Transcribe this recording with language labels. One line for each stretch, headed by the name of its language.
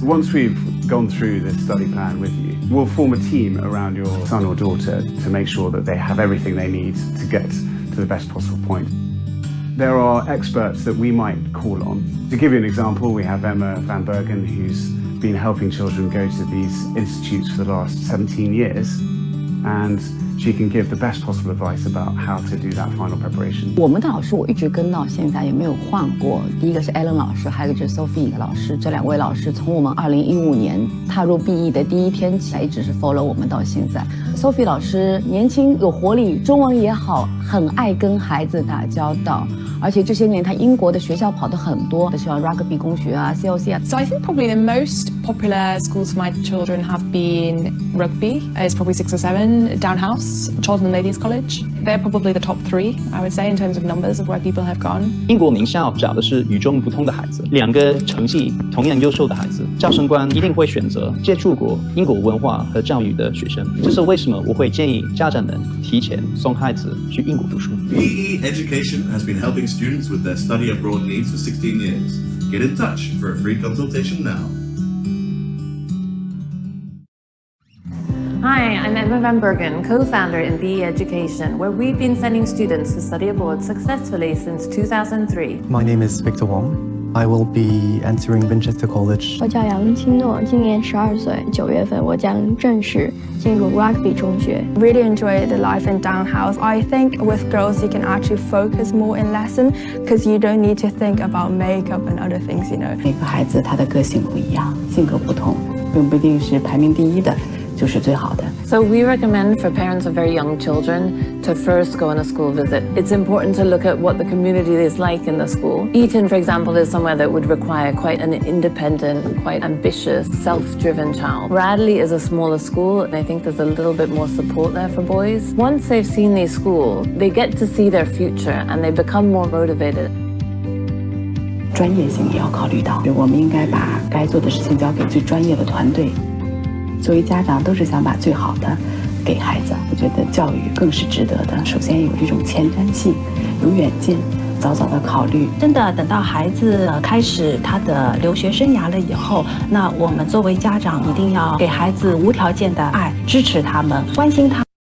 English: Once we've gone through this study plan with you, we'll form a team around your son or daughter to make sure that they have everything they need to get to the best possible point. There are experts that we might call on. To give you an example, we have Emma Vanbergen, who's been helping children go to these institutes for the last 17 years, and she can give the best possible advice about how to do that final preparation.
Chinese: 我们的老师我一直跟到现在，也没有换过。第一个是 Ellen 老师，还有一个就是 Sophie 老师。这2位老师从我们2015年踏入 BE 的第一天起，一直是 follow 我们到现在。 Sophie 老师年轻有活力，中文也好，很爱跟孩子打交道。而且这些年他英国的学校跑得很多，像 rugby 公学啊 CLC 啊。
English: So I think probably the most popular schools for my children have been rugby. It's probably 6 or 7. Downhouse, Charlton Ladies College. They're probably the top 3, I would say, in terms of numbers of where people have gone.
Chinese: 英国名校找的是与众不同的孩子，两个成绩同样优秀的孩子，招生官一定会选择接触过英国文化和教育的学生。这是为什么我会建议家长们提前送孩子去英国读书。
English: BE Education has been helping students with their study abroad needs for 16 years. Get in touch for a free consultation now. Hi, I'm Emma Vanbergen, co-founder in BE Education, where we've been sending students to study abroad successfully since 2003. My name is Victor Wong. I will be entering Winchester College.
Chinese: 我叫杨清诺，今年12岁，9月份我将正式进入 Rugby 中学。
English: Really enjoy the life in Downhouse. I think with girls you can actually focus more in lesson because you don't need to think about makeup and other things, you know.
Chinese: 每个孩子他的个性不一样，性格不同，并不一定是排名第一的就是最好的。
English: So we recommend for parents of very young children to first go on a school visit. It's important to look at what the community is like in the school. Eton, for example, is somewhere that would require quite an independent, quite ambitious, self-driven child. Bradley is a smaller school, and I think there's a little bit more support there for boys. Once they've seen these schools, they get to see their future and they become more motivated.
Chinese: 专业性也要考虑到，我们应该把该做的事情交给最专业的团队。作为家长，都是想把最好的给孩子。我觉得教育更是值得的。首先有这种前瞻性，有远见，早早的考虑。真的等到孩子开始他的留学生涯了以后，那我们作为家长一定要给孩子无条件的爱，支持他们，关心他。